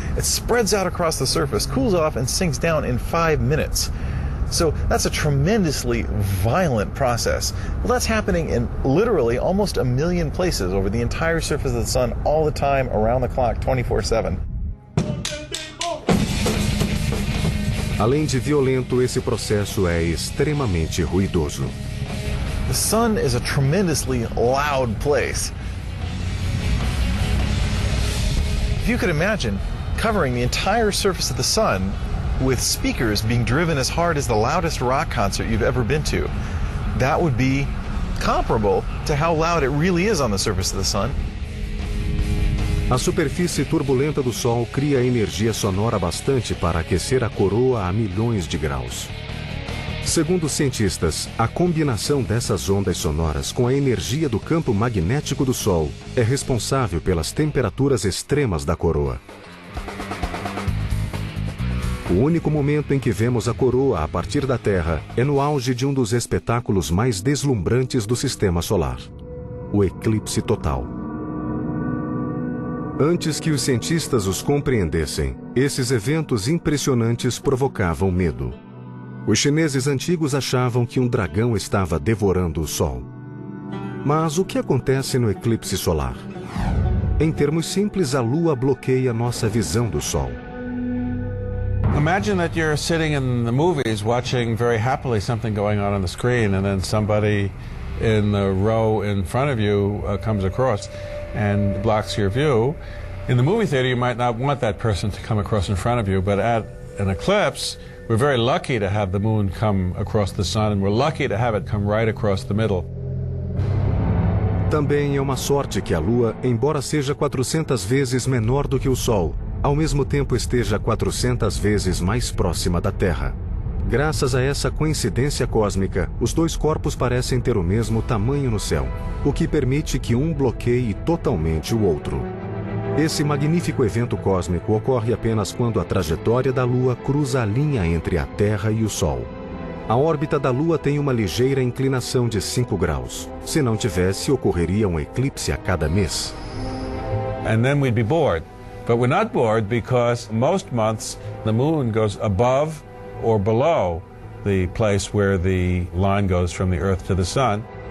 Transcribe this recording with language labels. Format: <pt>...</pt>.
<en>It spreads out across the surface, cools off, and sinks down in 5 minutes. So that's a tremendously violent process. Well, that's happening in literally almost a million places over the entire surface of the sun all the time, around the clock, 24/7.</en> <pt>Além de violento, esse processo é extremamente ruidoso.</pt> <en>The sun is a tremendously loud place. If you could imagine covering the entire surface of the sun with speakers being driven as hard as the loudest rock concert you've ever been to, that would be comparable to how loud it really is on the surface of the sun.</en> <pt>A superfície turbulenta do Sol cria energia sonora bastante para aquecer a coroa a milhões de graus. Segundo cientistas, a combinação dessas ondas sonoras com a energia do campo magnético do Sol é responsável pelas temperaturas extremas da coroa. O único momento em que vemos a coroa a partir da Terra é no auge de um dos espetáculos mais deslumbrantes do sistema solar, o eclipse total. Antes que os cientistas os compreendessem, esses eventos impressionantes provocavam medo. Os chineses antigos achavam que um dragão estava devorando o Sol. Mas o que acontece no eclipse solar? Em termos simples, a Lua bloqueia nossa visão do Sol.</pt> <en>Imagine that you're sitting in the movies watching very happily something going on the screen, and then somebody in the row in front of you comes across and blocks your view. In the movie theater, you might not want that person to come across in front of you, but at an eclipse, we're very lucky to have the moon come across the sun, and we're lucky to have it come right across the middle.</en> <pt>Também é uma sorte que a Lua, embora seja 400 vezes menor do que o Sol, ao mesmo tempo esteja 400 vezes mais próxima da Terra. Graças a essa coincidência cósmica, os dois corpos parecem ter o mesmo tamanho no céu, o que permite que um bloqueie totalmente o outro. Esse magnífico evento cósmico ocorre apenas quando a trajetória da Lua cruza a linha entre a Terra e o Sol. A órbita da Lua tem uma ligeira inclinação de 5 graus. Se não tivesse, ocorreria um eclipse a cada mês. E então seríamos bêbados.</pt> <en>But we're not bored because most months the moon goes above or below the place where the line goes from the Earth to the sun.</en>